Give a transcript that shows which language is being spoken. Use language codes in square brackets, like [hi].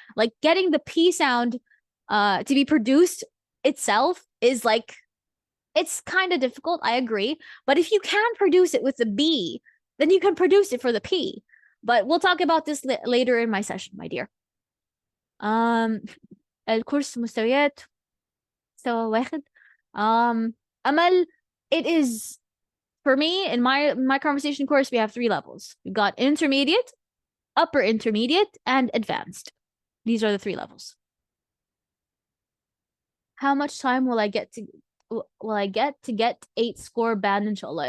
[en] Like, getting the P sound to be produced itself is like, it's kind of difficult, I agree. But if you can produce it with the B, then you can produce it for the P. But we'll talk about this later in my session, my dear. [ar] الكورس مستويات مستوى واحد. [en] أمل, it is, for me, in my conversation course, we have 3 levels. We've got intermediate, upper intermediate, and advanced. These are the 3 levels. How much time will I get to get 8 score band, inshallah?